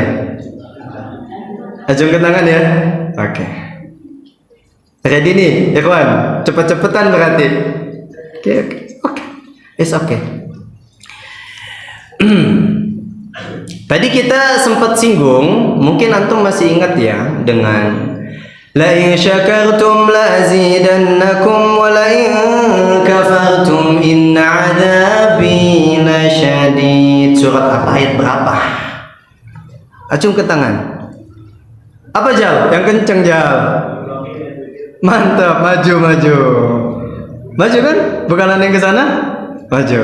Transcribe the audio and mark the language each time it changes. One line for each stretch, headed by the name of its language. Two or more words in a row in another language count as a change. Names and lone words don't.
Indonesian: Acungkan tangan ya. Oke. Ready nih, ikhwan. Cepet-cepetan berarti. Oke.
English: It's okay.
Indonesian: Tadi kita sempat singgung, mungkin antum masih ingat ya dengan
Arabic: لئن شكرتم لأزيدنكم ولئن كفرتم إن عذابي لشديد.
Indonesian: Surat apa, ayat berapa? Acung ke tangan. Apa Jal? Yang kenceng Jal. Mantap, maju. Maju kan? Bukan yang ke sana? Maju.